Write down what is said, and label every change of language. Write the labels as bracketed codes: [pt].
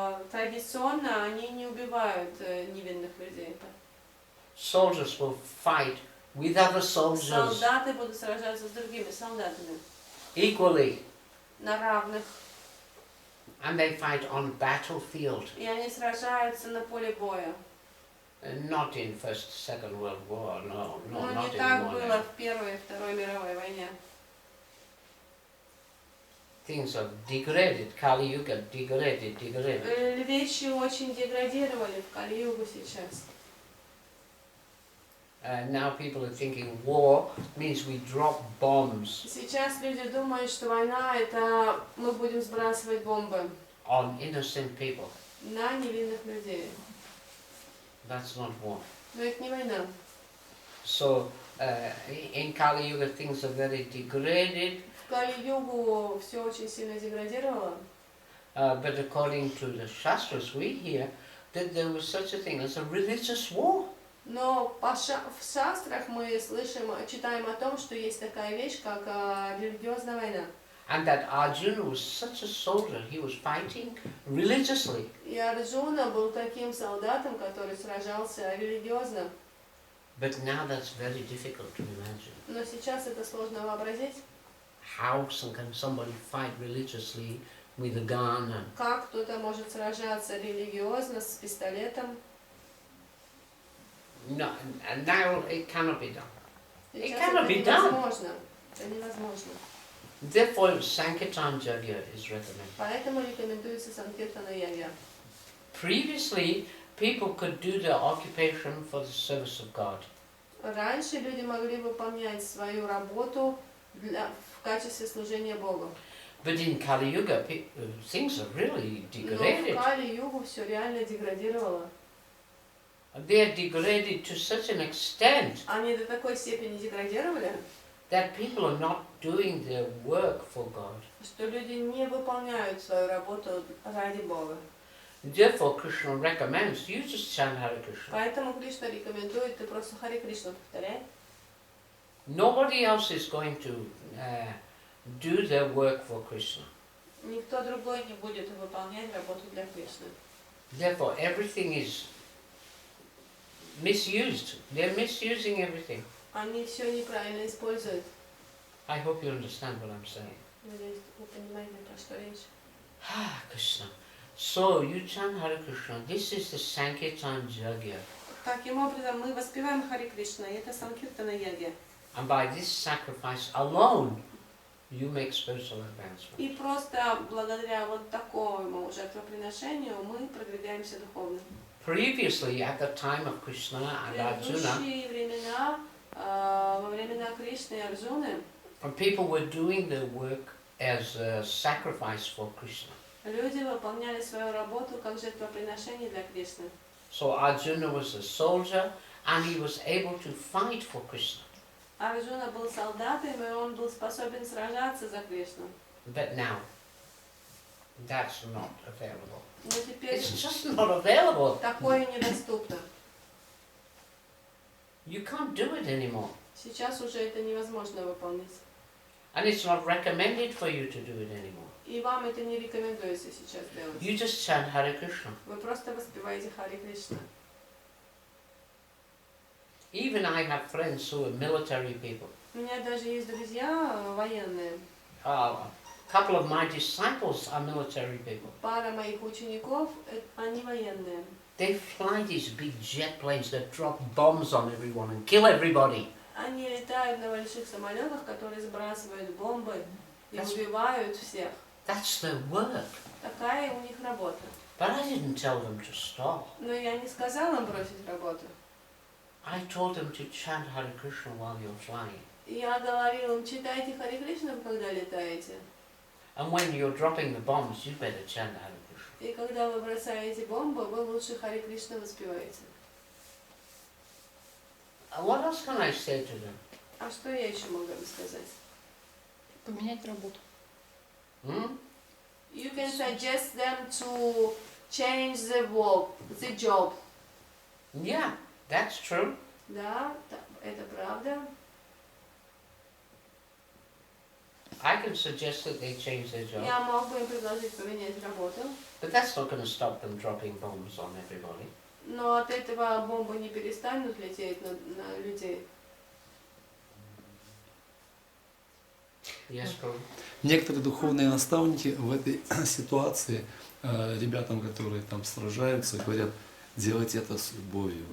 [ru] традиционно они не убивают невинных людей. [en] Soldiers will fight with other soldiers [ru] Солдаты будут сражаться с другими солдатами [en] equally, [ru] на равных. [en] and they fight on battlefield, [ru] И они сражаются на поле боя. [en] not in First, Second World War. No, [ru] Но [en] not [ru] не так [en] anymore. [ru] было в Первой и Второй мировой войне. [en] Things are degraded. Kali Yuga degraded. [ru] Вещи очень деградировали в Кали-югу сейчас. [en] Now people are thinking war means we drop bombs [ru] Сейчас люди думают, что война это мы будем сбрасывать бомбы [en] on innocent people. [ru] на невинных людей. [en] That's not war. [ru] Но это не война. [en] So in Kali Yuga things are very degraded, [ru] В Кали-югу все очень сильно деградировало. [en] but according to the Shastras we hear that there was such a thing as a religious war. [ru] Но в шастрах мы слышим, читаем о том, что есть такая вещь, как религиозная война. [en] And that Arjuna was such a soldier, he was fighting religiously. [ru] И Арджуна был таким солдатом, который сражался религиозно. [en] But now that's very difficult to imagine. [ru] Но сейчас это сложно вообразить. [en] How can somebody fight religiously with a gun? [ru] Как кто-то может сражаться религиозно с пистолетом? [en] No, and now it cannot be done. It [ru] Сейчас [en] cannot [ru] это [en] be done. [ru] невозможно. Это невозможно. [en] Therefore, Sankirtan Yajna is recommended. [ru] Поэтому рекомендуется Санкиртана Ягья. [en] Previously, people could do their occupation for the service of God. [ru] Раньше люди могли выполнять свою работу в качестве служения Богу. [en] But in Kali Yuga, things are really [ru] Но [en] degraded. [ru] в Кали-югу все реально деградировало. [en] They are degraded to such an extent [ru] Они до такой степени деградировали, [en] that people are not doing their work for God. [ru] что люди не выполняют свою работу ради Бога. [en] Therefore, Krishna recommends you just chant Hare Krishna. [ru] Поэтому Кришна рекомендует, ты просто Харе Кришну повторяй. [en] Nobody else is going to do their work for Krishna. [ru] Никто другой не будет выполнять работу для Кришны. [en] Therefore, everything is misused. They're misusing everything. [ru] Они все неправильно используют. [en] I hope you understand what I'm saying. [ru] Надеюсь, вы понимаете, про что речь. [en] Krishna. So you chant Hare Krishna. This is the Sankirtan Yagya. [ru] Таким образом, мы воспеваем Харе Кришна, и это Санкиртана Яги. [en] And by this sacrifice alone, you make spiritual advancement. [ru] И просто благодаря вот такому жертвоприношению мы продвигаемся духовно. [en] Previously, at the time of Krishna [ru] В [en] and Arjuna, [ru] предыдущие времена, во времена Кришны и Арджуны, [en] when people were doing their work as a sacrifice for Krishna. [ru] люди выполняли свою работу как жертвоприношение для Кришны. [en] So Arjuna was a soldier and he was able to fight for Krishna. [ru] Арджуна был солдатом, и он был способен сражаться за Кришну. [en] But now, that's not available. [ru] Но теперь [en] It's just not available. [ru] такое недоступно. [en] You can't do it anymore. [ru] Сейчас уже это невозможно выполнить. [en] And it's not recommended for you to do it anymore. [ru] И вам это не рекомендуется сейчас делать. [en] You just chant Hare Krishna. [ru] Вы просто воспеваете Харе Кришна. [en] Even I have friends who are military people. [ru] У меня даже есть друзья военные. [en] A couple of my disciples are military people. [ru] Пара моих учеников, они военные. [en] They fly these big jet planes that drop bombs on everyone and kill everybody. [ru] Они летают на больших самолетах, которые сбрасывают бомбы и убивают всех. [en] That's their work. [ru] Такая у них работа. [en] But I didn't tell them to stop. [ru] Но я не сказала им бросить работу. [en] I told them to chant Hare Krishna while you're flying. [ru] Я говорила им, читайте Харе Кришну, когда летаете. [en] And when you're dropping the bombs, you better chant Hare Krishna. [ru] И когда вы бросаете бомбы, вы лучше Харе Кришну воспеваете. [en] What else can I say to them? [ru] А что я еще могу им сказать? Поменять работу. [en] You can suggest them to change the work, the job. Yeah, that's true. [ru] Да, это правда. [en] I can suggest that they change their job. [ru] Я мог бы им предложить поменять работу, [en] But that's not going to stop them dropping bombs on everybody. [ru] но от этого бомбы не перестанут лететь на людей. [en] Yes, Prabhu. [ru] Некоторые духовные наставники в этой ситуации ребятам, которые там сражаются, говорят, делайте это с любовью.